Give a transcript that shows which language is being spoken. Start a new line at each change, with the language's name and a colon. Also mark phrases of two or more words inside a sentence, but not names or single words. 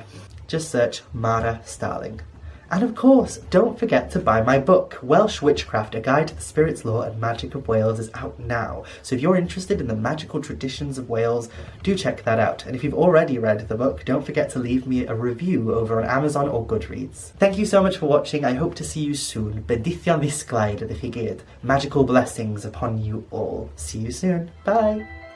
English: Just search mhara.starling. And of course, don't forget to buy my book, Welsh Witchcraft, A Guide to the Spirits, Lore and Magic of Wales, is out now. So if you're interested in the magical traditions of Wales, do check that out. And if you've already read the book, don't forget to leave me a review over on Amazon or Goodreads. Thank you so much for watching. I hope to see you soon.
Welsh: Bedithion ddisglair ydych chi gyd.
English: Magical blessings upon you all. See you soon. Bye!